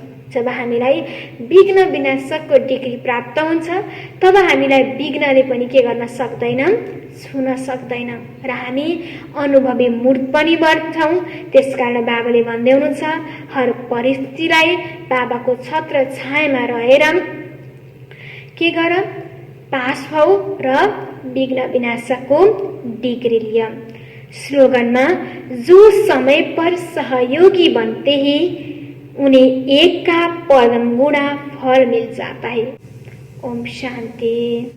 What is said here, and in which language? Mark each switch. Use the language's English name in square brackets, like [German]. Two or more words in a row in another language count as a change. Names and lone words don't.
[Nepali] जब हामीलाई विघ्न विनाशकको डिग्री प्राप्त हुन्छ तब हामीलाई विघ्नले पनि के गर्न सक्दैन, छुन सक्दैन र हामी अनुभवी मूर्त पनि बन्छौँ। त्यसकारण बाबाले भन्दै हुनुहुन्छ हर परिस्थितिलाई बाबाको छत्र छायामा रहेर के गर पास भऊ र विघ्न विनाशकको डिग्री लिय। [Hindi] स्लोगनमा जो समय पर सहयोगी बनते हैं उन्हें एक का परम गुणा फल मिल जाता है। ओम शांति।